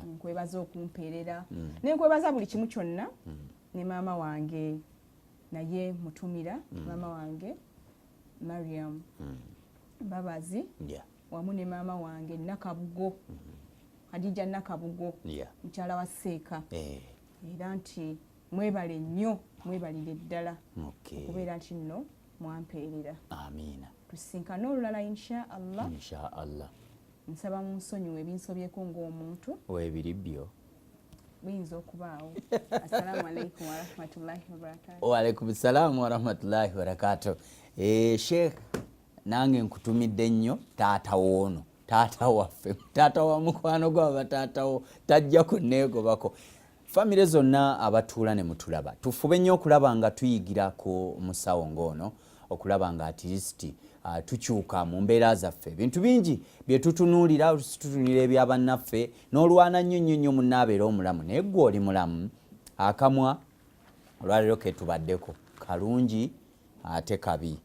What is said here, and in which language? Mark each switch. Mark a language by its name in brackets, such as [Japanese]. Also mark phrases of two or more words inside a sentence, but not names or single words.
[Ganda] nkwebaza okumpeerera nenkwebaza buli kimu kyonna ne maama wange naye mutumira maama wange Mariam Babazi wamu ne maama wange Nakabugo Hadija Nakabugo mukyala wa Seeka era nti mwebale nnyo mwebalire ddala okubeera nti nno mwampeerera amiina tusinkane olulala [Arabic] إن شاء الله [Ganda] nsaba mu nsonyiwa ebinsobyeko ng'omuntu weebiri byo biyinza okubaawo [Arabic] السلام عليكم ورحمة الله وبركاته وعليكم السلام ورحمة الله وبركاته [Ganda] Sheikh nange nkutumidde nnyo taata woono taata waffe taata wa mukwano gwaba taatawo tajja kunneegobako famire zonna abatuula ne mutulaba tufube nnyo okulaba nga tuyigira ku musawo ng'ono okulaba nga [English] at least [Ganda] tukyuka mu mbeera zaffe bintu bingi bye tutunuulira tutunuulira ebyabannaffe n'olwana nnyo munnaabeera omulamu naye gwe oli mulamu akamwa olwaleero ke tubaddeko kalungi ate kabi